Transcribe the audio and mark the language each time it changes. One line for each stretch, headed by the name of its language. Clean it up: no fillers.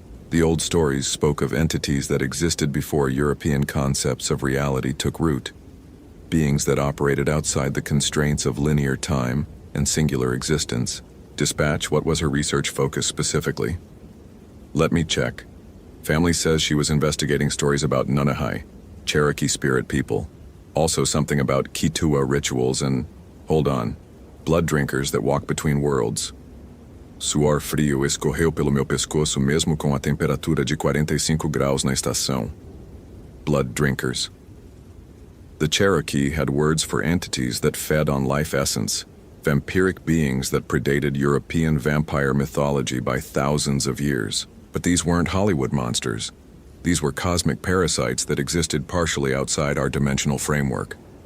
English: The old stories spoke of entities that existed before European concepts of reality took root, beings that operated outside the constraints of linear time and singular existence. Dispatch, what was her research focus specifically? Let me check. Family says she was investigating stories about Nunahai, Cherokee spirit people. Also something about Kitua rituals and, hold on, blood drinkers that walk between worlds.
Portuguese: Suor frio escorreu pelo meu pescoço mesmo com a temperatura de 45 graus na estação.
English: Blood drinkers. The Cherokee had words for entities that fed on life essence, vampiric beings that predated European vampire mythology by thousands of years. But these weren't Hollywood monsters. These were cosmic parasites that existed partially outside our dimensional framework.